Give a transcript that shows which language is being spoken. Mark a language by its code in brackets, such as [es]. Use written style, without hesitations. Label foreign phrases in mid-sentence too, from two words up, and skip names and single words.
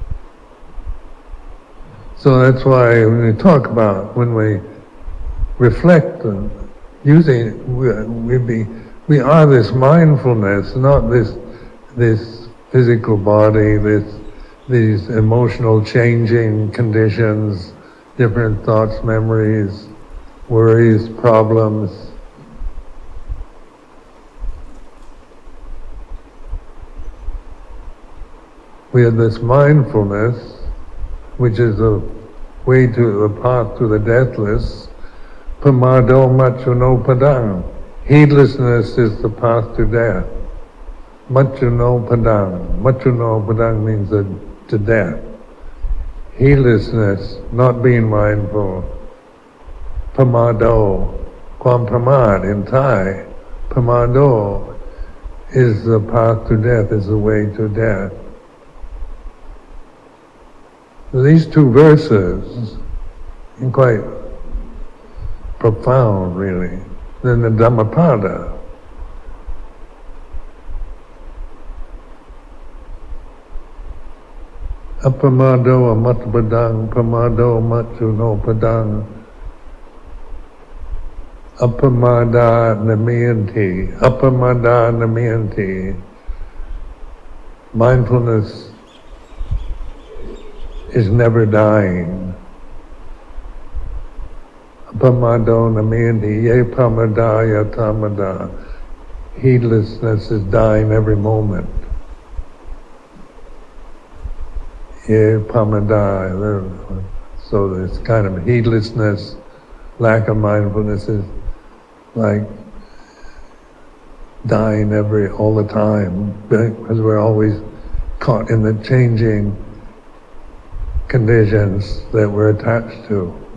[en] So that's why when we talk about, when we reflect on using, we are this mindfulness, not this physical body, these emotional changing conditions, different thoughts, memories, worries, problems. We have this mindfulness, which is the way to the path to the deathless. [pi] Pamado machuno padang. [en] Heedlessness is the path to death. [pi] Machuno padang. Machuno padang [en] means to death. Heedlessness, not being mindful. Pamado, [th] kwam pramad [en] in Thai. Pamado is the path to death, is the way to death. These two verses are quite profound, really. Then the Dhammapada. [pi] Apamado amatpadang, pamado machuno padang, apamada namayanti. [en] Mindfulness is never dying. [pi] Apamado namayanti, ye pamadaya tamada. [en] Heedlessness is dying every moment. [pi] Ye pamadaya. [en] So this kind of heedlessness, lack of mindfulness is like dying all the time, because we're always caught in the changing conditions that we're attached to.